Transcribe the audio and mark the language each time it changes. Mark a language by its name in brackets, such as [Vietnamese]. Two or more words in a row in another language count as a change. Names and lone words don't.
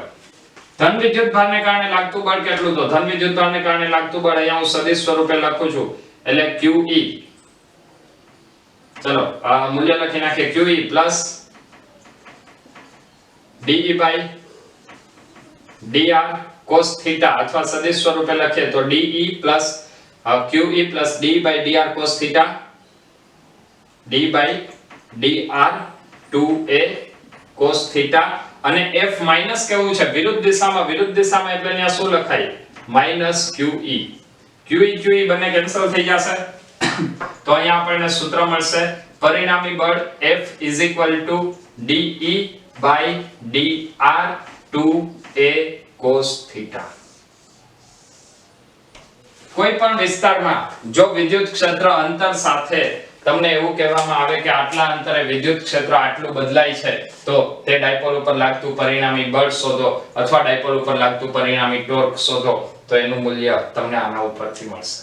[Gujarati] ધન વિદ્યુત ભારને કારણે લાગતું બળ કેટલું? તો ધન વિદ્યુત ભારને કારણે લાગતું બળ અહીંયા હું સદિશ સ્વરૂપે લખું છું, એટલે QE. ચલો આ મૂલ્ય લખી નાખીએ. [English] QE plus DE/dr cos θ, [Gujarati] અથવા સદિશ સ્વરૂપે લખીએ તો [English] DE plus QE plus DE/dr cos θ [Gujarati] D/dr 2a cos θ. અને f માઈનસ કેવું છે? વિરુદ્ધ દિશામાં. વિરુદ્ધ દિશામાં એટલે અહીંયા શું લખાય? -QE. QE બંને કેન્સલ થઈ જશે. તો અહીંયા આપણને સૂત્ર મળશે પરિણામી બળ [English] F is equal to [Gujarati] DE/dr 2a cos θ. કોઈ પણ વિસ્તારમાં જો વિદ્યુત ક્ષેત્ર અંતર સાથે તમને એવું કહેવામાં આવે કે આટલા અંતરે વિદ્યુત ક્ષેત્ર આટલું બદલાય છે, તો તે ડાયપોલ ઉપર લાગતું પરિણામી બળ શોધો અથવા ડાયપોલ ઉપર લાગતું પરિણામી ટોર્ક શોધો, તો એનું મૂલ્ય તમને આના ઉપરથી મળશે.